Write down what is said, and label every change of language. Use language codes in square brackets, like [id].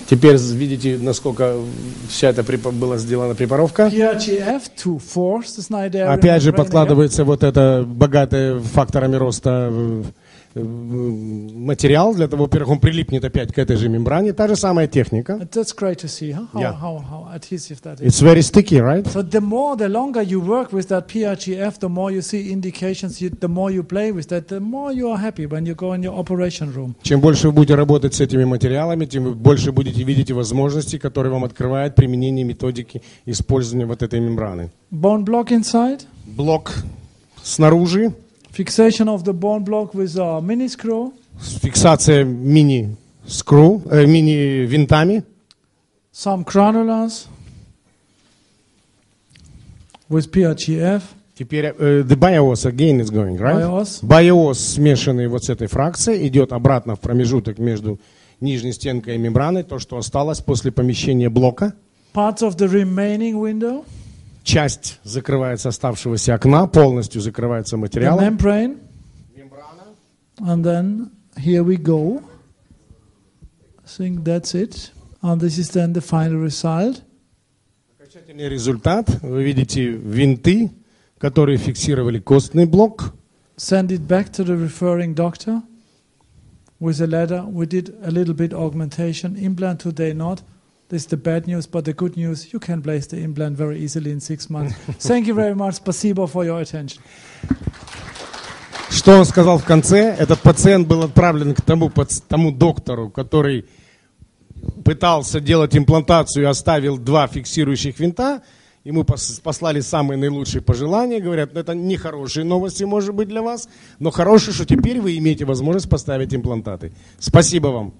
[ru] Теперь видите, насколько вся эта была сделана препаровка. [en] PRGF to force the Schneiderian. [ru] Опять же подкладывается вот это богатое факторами роста материал, для того, во-первых, он прилипнет опять к этой же мембране. Та же самая техника. [en] That's great to see, huh? How adhesive that is. It's very sticky, right? So the longer you work with that PRGF, the more you see indications, the more you play with that, the more you are happy when you go in your operation room. [ru] Чем больше вы будете работать с этими материалами, тем вы больше будете видеть возможности, которые вам открывают применение методики использования вот этой мембраны. [en] Bone block inside. [ru] Блок снаружи. [en] Fixation of the bone block with a mini screw. [ru] Фиксация мини-винтами. [en] Some granulars with PRGF. [ru] Теперь [en] the bios again is going, right? [ru] Bios, смешанный вот с этой фракцией, идет обратно в промежуток между нижней стенкой и мембраной, то, что осталось после помещения блока. [en] Parts of the remaining window. [ru] Часть закрывается оставшегося окна, полностью закрывается материалом. [en] Membrana. And then here we go. I think that's it. And this is then the final result. [ru] Окончательный результат. Вы видите винты, которые фиксировали костный блок. [en] Send it back to the referring doctor with a letter. We did a little bit augmentation. Implant today not. This is the bad news, but the good news, you can place the implant very easily in 6 months. Thank you very much. [ru] Спасибо [en] for your attention. [ru] Что он сказал в конце? Этот пациент был отправлен к тому доктору, который пытался делать имплантацию и оставил 2 фиксирующих винта. Ему послали самые наилучшие пожелания. Говорят, это не хорошие новости, может быть, для вас, но хорошие, что теперь вы имеете возможность поставить имплантаты. Спасибо вам.